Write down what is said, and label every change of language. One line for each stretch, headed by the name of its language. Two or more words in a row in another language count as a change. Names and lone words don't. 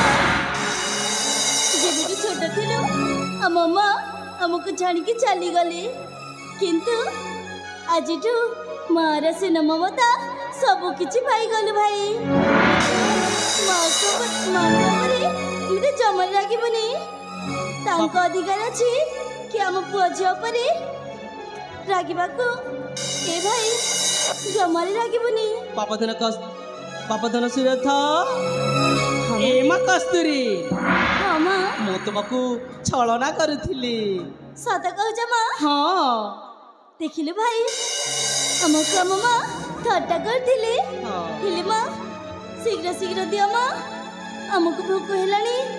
Odia: ଯେବେଠୁ ଛୋଟ ଥିଲୁ ଆମ ମା ଆମକୁ ଛାଣିକି ଚାଲିଗଲେ, କିନ୍ତୁ ଆଜିଠୁ ମାର ସ୍ନେହ ମମତା ସବୁ କିଛି ପାଇଗଲୁ ଭାଇ। ମାଙ୍କ ଉପରେ ଏମିତି ଜମାରେ ରାଗିବୁନି। ତାଙ୍କ ଅଧିକାର ଅଛି କି ଆମ ପୁଅ ଝିଅ ଉପରେ ରାଗିବାକୁ। ଏ ଭାଇ ଜମାରେ ରାଗିବୁନି। पापा धन सिर था ए माँ कस्तूरी ହଁ ମା, ମୁଁ ତୁମକୁ ଛଳନା କରୁଥିଲି। ସତ କହୁଛ ମା? ହଁ ଦେଖିଲୁ ଭାଇ ଆମକୁ ଆମ ମା ଥଟ୍ଟା କରିଥିଲେ। ହଁ। ହେଲେ ମା ଶୀଘ୍ର ଶୀଘ୍ର ଦିଅ ମା, ଆମକୁ ଭୋକ ହେଲାଣି।